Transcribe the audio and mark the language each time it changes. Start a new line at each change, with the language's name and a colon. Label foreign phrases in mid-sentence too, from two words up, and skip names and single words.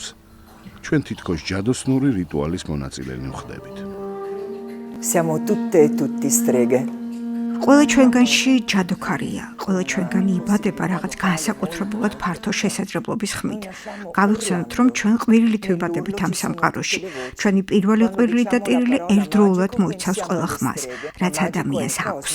Georgian: ჩვენ თითქოს ჯადოსნური რიტუალის მონაწილენი ვხდებით.
Italian: Siamo tutte e tutti streghe.
Georgian: ყველა ჩვენგანში ჯადოქარია, ყველა ჩვენგანი იბადება რაღაც განსაკუთრებულად ფართო შესაძლებლობის ხმით. გავიხსენოთ, რომ ჩვენ ყვირილით ვიბადებით ამ სამყაროში. ჩვენი პირველი ყვირილი და ტირილი ერთდროულად მოიცავს ყველა ხმას, რაც ადამიანს აქვს.